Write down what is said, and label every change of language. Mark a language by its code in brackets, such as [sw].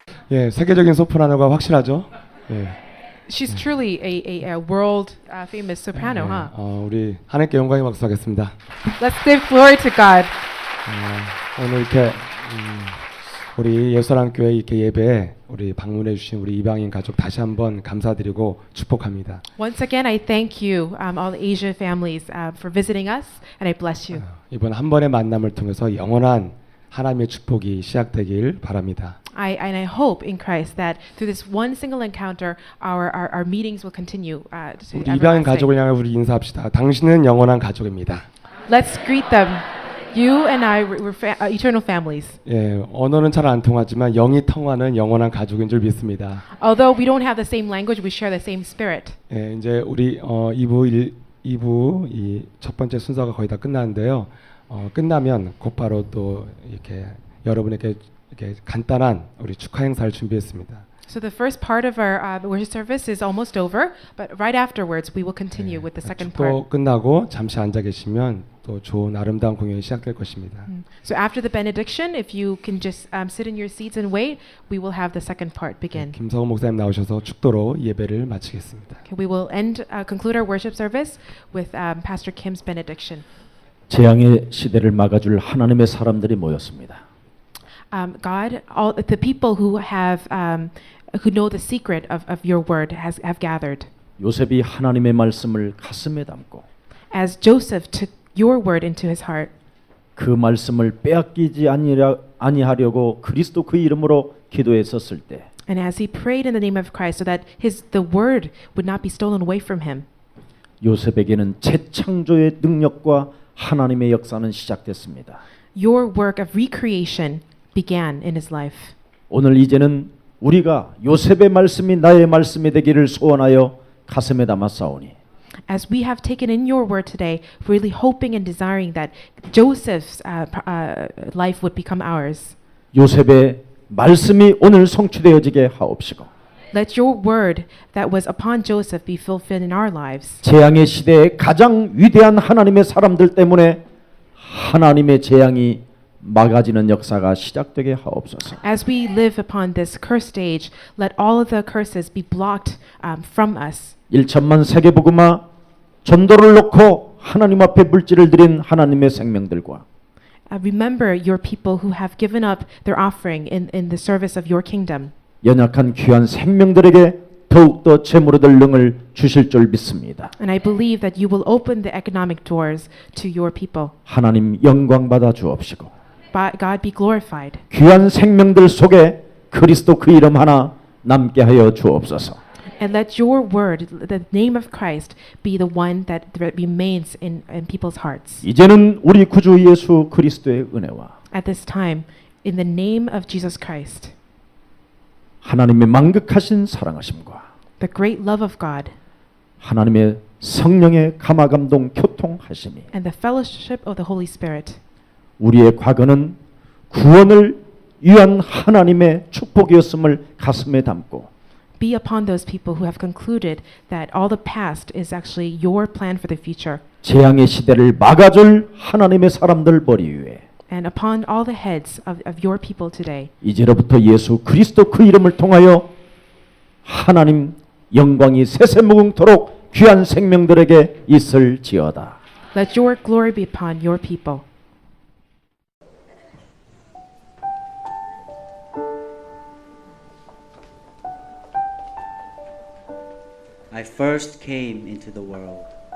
[ko] 예, 세계적인 소프라노가 확실하죠. 예. [en] She's truly a world famous soprano, huh? [ko] 우리 하나님께 영광의 박수하겠습니다. [en] Let's give glory to God. [ko] 오늘 이렇게 우리 예수사랑교회 이렇게 예배에 우리 방문해 주신 우리 이방인 가족 다시 한번 감사드리고 축복합니다. [en] Once again, I thank you, all the Asia families, for visiting us, and I bless you. [ko] 이번 한 번의 만남을 통해서 영원한 하나님의 축복이 시작되길 바랍니다. [en] And I hope in Christ that through this one single encounter, our meetings will continue to [ko] 우리 이방인 가족을 [en] everlasting. [ko] 향해 우리 인사합시다. 당신은 영원한 가족입니다. [en] Let's greet them. You and I, we're eternal families. [ko] 예, 언어는 잘 안 통하지만 영이 통하는 영원한 가족인 줄 믿습니다. [en] Although we don't have the same language, we share the same spirit. [ko] 예, 이제 우리 2부 이 첫 번째 순서가 거의 다 끝나는데요. 끝나면 곧바로 또 이렇게 여러분에게 이렇게 간단한 우리 축하 행사를 준비했습니다. [en] So the first part of our worship service is almost over, but right afterwards we will continue with the second part. [ko] 축도 끝나고 잠시 앉아 계시면 또 좋은 아름다운 공연이 시작될 것입니다. [en] So after the benediction, if you can just sit in your seats and wait, we will have the second part begin. [ko] 김성호 목사님 나오셔서 축도로 예배를 마치겠습니다. [en] Okay, we will conclude our worship service with Pastor Kim's benediction. [ko] 재앙의 시대를 막아줄 하나님의 사람들이 모였습니다. [en] God, all the people who know the secret of your word have gathered. [ko] 요셉이 하나님의 말씀을 가슴에 담고 [en] As Joseph took your word into his heart, [ko] 그 말씀을 빼앗기지 아니하려고 그리스도 그 이름으로 기도했었을 때 [en] and as he prayed in the name of Christ, so that the word would not be stolen away from him, [ko] 요셉에게는 재창조의 능력과 하나님의 역사는 시작됐습니다. [en] your work of recreation began in his life. [ko] 오늘 이제는 우리가 요셉의 말씀이 나의 말씀이 되기를 소원하여 가슴에 담아 싸우니 [en] As we have taken in your word today, really hoping and desiring that Joseph's life would become ours. [ko] 요셉의 말씀이 오늘 성취되어지게 하옵시고 [en] Let your word that was upon Joseph be fulfilled in our lives. [ko] 재앙의 시대에 가장 위대한 하나님의 사람들 때문에 하나님의 재앙이 막아지는 역사가 시작되게 하옵소서. [en] As we live upon this cursed age, let all of the curses be blocked from us. [ko] 1천만 세계복음화 전도를 놓고 하나님 앞에 물질을 드린 하나님의 생명들과 [en] Remember your people who have given up their offering in the service of your kingdom. [ko] 연약한 귀한 생명들에게 더욱더 재물을 얻을 능을 주실 줄 믿습니다. [en] And I believe that you will open the economic doors to your people. [ko] 하나님 영광 받아 주옵시고 [en] God be glorified. [ko] 귀한 생명들 속에 그리스도 그 이름 하나 남게 하여 주옵소서. [en] And let your word, the name of Christ, be the one that remains in people's hearts. [ko] 이제는 우리 구주 예수 그리스도의 은혜와 [en] At this time, in the name of Jesus Christ, [ko] 하나님의 만극하신 사랑하심과 [en] the great love of God, [ko] 하나님의 성령의 감화감동 교통하심이 [en] and the fellowship of the Holy Spirit, [ko] 우리의 과거는 구원을 위한 하나님의 축복이었음을 가슴에 담고 [en] be upon those people who have concluded that all the past is actually your plan for the future. [ko] 재앙의 시대를 막아줄 하나님의 사람들 머리 위에 [en] And upon all the heads of your people today, [ko] 이제로부터 예수 그리스도 그 이름을 통하여 하나님 영광이 세세무궁토록 귀한 생명들에게 있을지어다. [en] let your glory be upon your people. I first came into the world.